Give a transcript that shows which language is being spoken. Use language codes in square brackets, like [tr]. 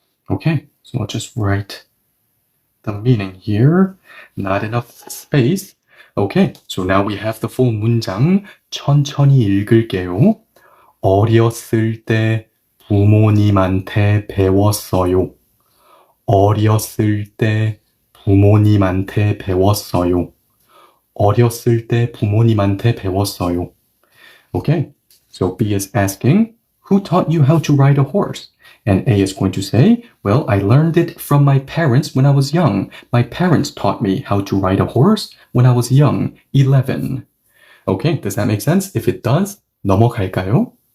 [en] Okay, so I'll just write the meaning here. Not enough space. Okay, so now we have the full 문장. [ko] 천천히 읽을게요. 어렸을 때 부모님한테 배웠어요. 어렸을 때 부모님한테 배웠어요. 어렸을 때 부모님한테 배웠어요. [en] Okay, so B is asking, who taught you how to ride a horse? And A is going to say, well, I learned it from my parents when I was young. My parents taught me how to ride a horse when I was young, 11. Okay, does that make sense? If it does, [ko] 넘어갈까요?